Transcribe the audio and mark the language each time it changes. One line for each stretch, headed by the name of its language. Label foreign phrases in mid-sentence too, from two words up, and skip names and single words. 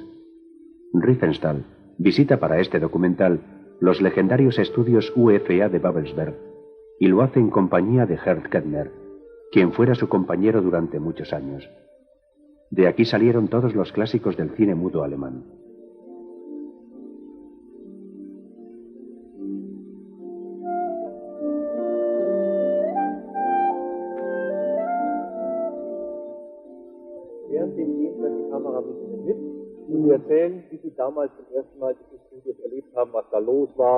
Spanish: Riefenstahl visita para este documental los legendarios estudios UFA de Babelsberg y lo hace en compañía de Gerd Kettner, quien fuera su compañero durante muchos años. De aquí salieron todos los clásicos del cine mudo alemán.
German: Mir erzählen, wie Sie damals zum ersten Mal diese Studios erlebt haben, was da los war.